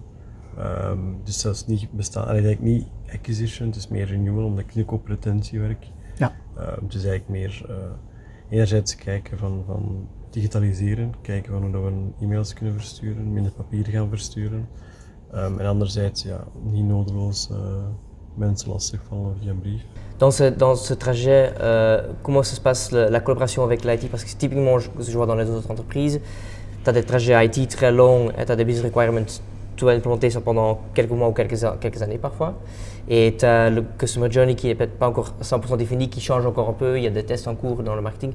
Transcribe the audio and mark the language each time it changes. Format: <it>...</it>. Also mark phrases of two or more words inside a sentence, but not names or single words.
<nl>Dus dat is niet eigenlijk niet acquisition, het is meer renewal omdat ik ook op retentie werk. Ja. Het is eigenlijk meer enerzijds kijken van digitaliseren, kijken van hoe dat we e-mails kunnen versturen, minder papier gaan versturen. En anderzijds niet nodeloos mensen lastigvallen via een brief.</nl> <fr>Dans ce trajet, comment ça se passe la collaboration avec l'IT? Parce que typiquement, je vois dans les autres entreprises, tu as des trajets IT très longs et tu as des</fr> <en>business requirements,</en> <fr>tu vas implémenter ça pendant quelques mois ou quelques années parfois. Et tu as le</fr> <en>customer journey</en> <fr>qui n'est peut-être pas encore 100% défini, qui change encore un peu, il y a des tests en cours dans le marketing.</fr>